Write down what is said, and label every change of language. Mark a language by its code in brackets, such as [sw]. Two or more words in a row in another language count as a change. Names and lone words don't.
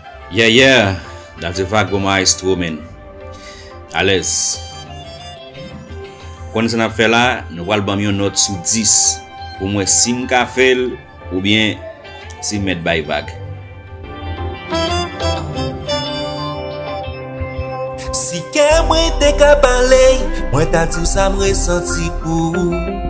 [en] Yeah, yeah. That's a fact, Goma Maestro, man. [ht] A lèz. Kone sa n ap fè la, nou pral ban m yon nòt sou dis. Pou mwen, si m ka fè l, oubyen si m mèt bay vag. Si kè mwen te ka pale, mwen ta di sa m resanti pou ou.